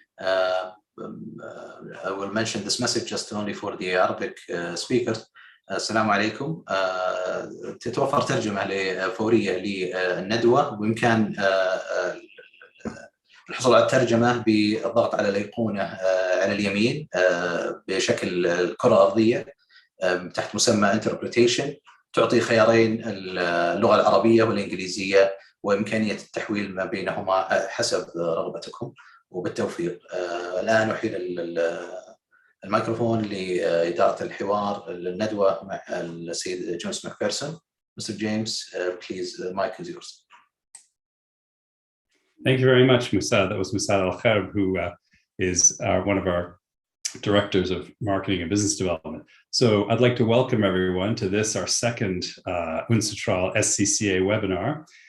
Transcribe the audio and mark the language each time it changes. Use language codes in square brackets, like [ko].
[en] I will mention this message just only for the Arabic speakers. [ar] السلام عليكم. تتوفر ترجمة فورية للندوة، وبإمكان الحصول على الترجمة بالضغط على الأيقونة على اليمين بشكل الكرة الأرضية تحت مسمى Interpretation. تعطي خيارين، اللغة العربية والإنجليزية، وإمكانية التحويل ما بينهما حسب رغبتكم، وبالتوفيق. الآن أحيل الميكروفون لإدارة الحوار للندوة مع السيد جيمس ماكفيرسون. [en] Mr. James, please, the mic is yours. Thank you very much, Musad. That was Musad Al-Kharb, who is one of our directors of marketing and business development. So I'd like to welcome everyone to this, our second UNCITRAL SCCA webinar.